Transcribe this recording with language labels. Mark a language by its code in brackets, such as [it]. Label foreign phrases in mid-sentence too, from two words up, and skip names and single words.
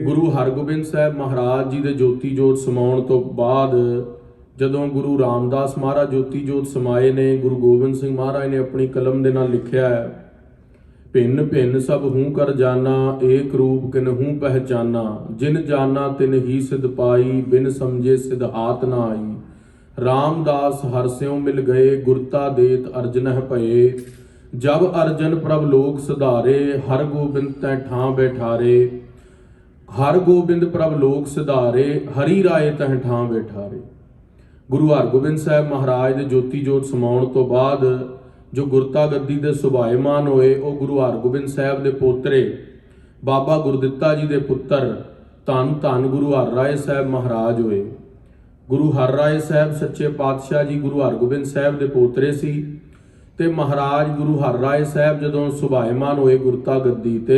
[pa] ਗੁਰੂ ਹਰਗੋਬਿੰਦ ਸਾਹਿਬ ਮਹਾਰਾਜ ਜੀ ਦੇ ਜੋਤੀ ਜੋਤ ਸਮਾਉਣ ਤੋਂ ਬਾਅਦ ਜਦੋਂ ਗੁਰੂ ਰਾਮਦਾਸ ਮਹਾਰਾਜ ਜੋਤੀ ਜੋਤ ਸਮਾਏ ਨੇ, ਗੁਰੂ ਗੋਬਿੰਦ ਸਿੰਘ ਮਹਾਰਾਜ ਨੇ ਆਪਣੀ ਕਲਮ ਦੇ ਨਾਲ ਲਿਖਿਆ ਹੈ, [bra] ਭਿੰਨ ਭਿੰਨ ਸਭ ਹੂੰ ਕਰ ਜਾਣਾ, ਏਕ ਰੂਪ ਕਿਨਹੂ ਪਹਿਚਾਨਾ, ਜਿਨ ਜਾਨਾ ਤਿਨ ਹੀ ਸਿਧ ਪਾਈ, ਬਿਨ ਸਮਝੇ ਸਿਧ ਹਾਥ ਨਾ ਆਈ। रामदास हरस्यों मिल गए, गुरता देत अर्जनह भये। जब अर्जन प्रभ लोक सुधारे, हर गोबिंद तै ठां बैठारे। हर गोबिंद प्रभ लोक सुधारे, हरि राय तह ठां बैठारे। [pa] गुरु हरगोबिंद साहब महाराज ਦੇ ਜੋਤੀ ਜੋਤ ਸਮਾਉਣ ਤੋਂ ਬਾਅਦ ਜੋ ਗੁਰਤਾ ਗੱਦੀ ਦੇ ਸੁਭਾਇਮਾਨ ਹੋਏ, ਉਹ ਗੁਰੂ ਹਰਗੋਬਿੰਦ ਸਾਹਿਬ ਦੇ ਪੋਤਰੇ ਬਾਬਾ ਗੁਰਦਿੱਤਾ ਜੀ ਦੇ ਪੁੱਤਰ ਧੰਨ ਧੰਨ ਗੁਰੂ ਹਰ ਰਾਏ ਸਾਹਿਬ ਮਹਾਰਾਜ ਹੋਏ। ਗੁਰੂ ਹਰ ਰਾਏ ਸਾਹਿਬ ਸੱਚੇ ਪਾਤਸ਼ਾਹ ਜੀ ਗੁਰੂ ਹਰਗੋਬਿੰਦ ਸਾਹਿਬ ਦੇ ਪੋਤਰੇ ਸੀ ਤੇ ਮਹਾਰਾਜ ਗੁਰੂ ਹਰ ਰਾਏ ਸਾਹਿਬ ਜਦੋਂ ਸੁਭਾਇਮਾਨ ਹੋਏ ਗੁਰਤਾ ਗੱਦੀ ਤੇ,